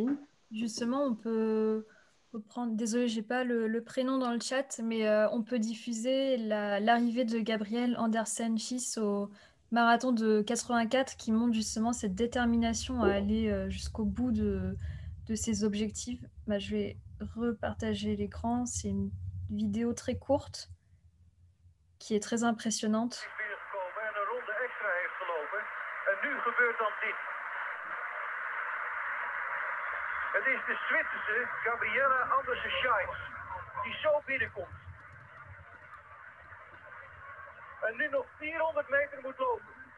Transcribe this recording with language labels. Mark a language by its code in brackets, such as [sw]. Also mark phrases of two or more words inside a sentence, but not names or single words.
[fr] Justement, on peut prendre... Désolée, j'ai pas le prénom dans le chat, mais on peut diffuser l'arrivée de Gabriel Andersen-Schiss au marathon de 84 qui montre justement cette détermination à aller jusqu'au bout de ses objectifs. Je vais repartager l'écran. C'est une vidéo très courte qui est très impressionnante. [nl] Het is de Zwitserse Gabriella Andersen-Scheins die zo binnenkomt. En nu nog 400 meter moet lopen.